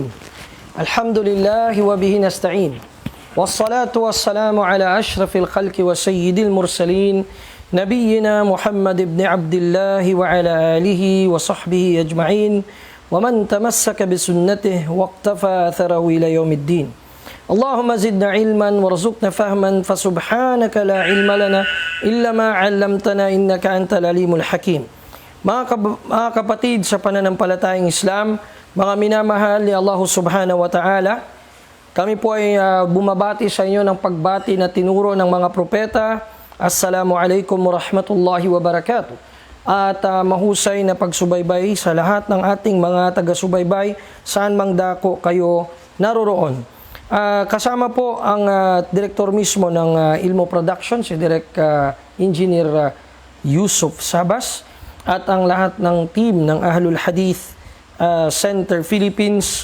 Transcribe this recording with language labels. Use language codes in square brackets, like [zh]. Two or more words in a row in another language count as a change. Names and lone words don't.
[ar] الحمد لله وبه نستعين والصلاة والسلام على أشرف الخلق وسيد المرسلين نبينا محمد بن عبد الله وعلى آله وصحبه أجمعين ومن تمسك بسنته واقتفى أثره إلى يوم الدين. اللهم زدنا علما وارزقنا فهما فسبحانك لا علم لنا إلا ما علمتنا إنك أنت العليم الحكيم. [tl] Mga kapatid sa pananampalatayang Islam, mga minamahal ni [ar] الله سبحانه وتعالى, [tl] kami po ay bumabati sa inyo ng pagbati na tinuro ng mga propeta. [ar] السلام عليكم ورحمة الله وبركاته. [tl] At mahusay na pagsubaybay sa lahat ng ating mga taga-subaybay saan mang dako kayo naroroon. Kasama po ang direktor mismo ng Ilmo Production, si Direct Engineer Yusuf Sabas, at ang lahat ng team ng Ahlul Hadith Center Philippines.